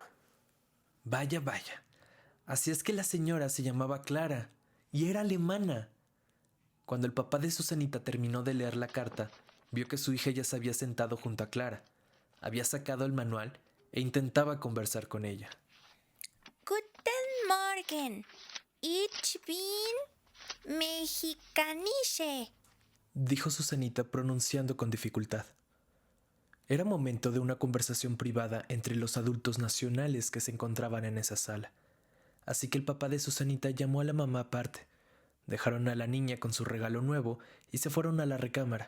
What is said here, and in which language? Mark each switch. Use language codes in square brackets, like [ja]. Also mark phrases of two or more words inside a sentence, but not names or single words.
[es] Vaya, vaya. Así es que la señora se llamaba Clara y era alemana. Cuando el papá de Susanita terminó de leer la carta, vio que su hija ya se había sentado junto a Clara, había sacado el manual e intentaba conversar con ella. [de] Guten Morgen. Ich bin Mexicanische, [es] dijo Susanita pronunciando con dificultad. Era momento de una conversación privada entre los adultos nacionales que se encontraban en esa sala. Así que el papá de Susanita llamó a la mamá aparte. Dejaron a la niña con su regalo nuevo y se fueron a la recámara.